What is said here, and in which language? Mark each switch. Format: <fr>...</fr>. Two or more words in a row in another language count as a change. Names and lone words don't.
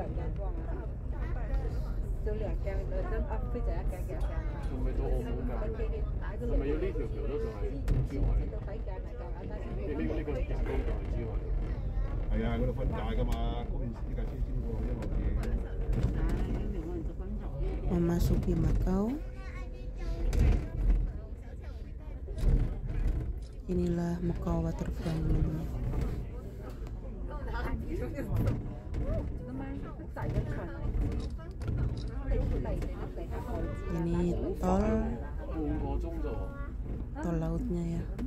<yue>仲未到澳門㗎？係咪要呢條橋都仲係珠海？呢個人工就係珠海。係啊，嗰度分界㗎嘛，嗰邊呢架車先過一路嘢。</yue> <id>Memasuki Macau. Inilah Macau Waterfront teman-teman. Ini tol lautnya ya.</id>